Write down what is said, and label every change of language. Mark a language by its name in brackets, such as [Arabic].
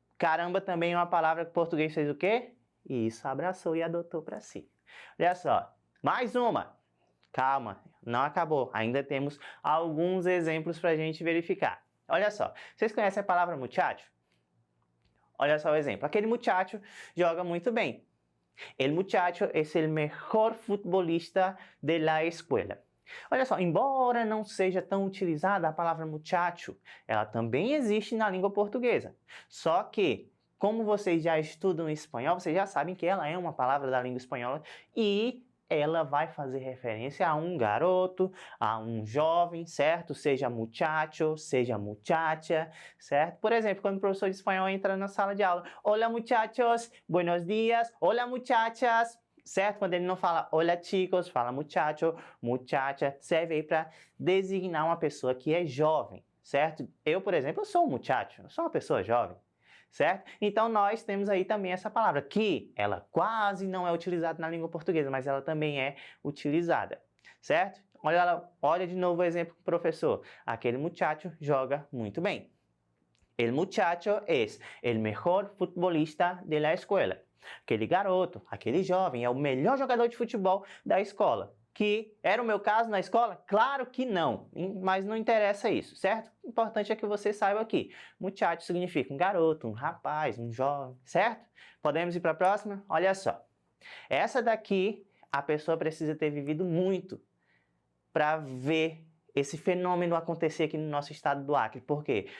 [Portuguese] Caramba também é uma palavra que o português fez o quê? E isso, abraçou e adotou para si. Olha só, mais uma. Calma, não acabou. Ainda temos alguns exemplos para a gente verificar. Olha só, vocês conhecem a palavra muchacho? Olha só o exemplo. Aquele muchacho joga muito bem. [Spanish] El muchacho es el mejor futbolista de la escuela. [Portuguese] Olha só, embora não seja tão utilizada a palavra muchacho, ela também existe na língua portuguesa. Só que como vocês já estudam espanhol, vocês já sabem que ela é uma palavra da língua espanhola e ela vai fazer referência a um garoto, a um jovem, certo? Seja muchacho, seja muchacha, certo? Por exemplo, quando o professor de espanhol entra na sala de aula, [Spanish] hola muchachos, buenos días, hola muchachas, [Portuguese] certo? Quando ele não fala [Spanish] hola chicos, [Portuguese] fala muchacho, muchacha, serve aí para designar uma pessoa que é jovem, certo? Eu, por exemplo, eu sou um muchacho, eu sou uma pessoa jovem. Certo? Então, nós temos aí também essa palavra, que ela quase não é utilizada na língua portuguesa, mas ela também é utilizada, certo? Olha de novo o exemplo, professor. Aquele muchacho joga muito bem. [Spanish] El muchacho es el mejor futbolista de la escuela. [Portuguese] Aquele garoto, aquele jovem é o melhor jogador de futebol da escola. Que era o meu caso na escola? Claro que não, mas não interessa isso, certo? O importante é que você saiba aqui. Muchacho significa um garoto, um rapaz, um jovem, certo? Podemos ir para a próxima? Olha só. Essa daqui, a pessoa precisa ter vivido muito para ver esse fenômeno acontecer aqui no nosso estado do Acre. Por quê?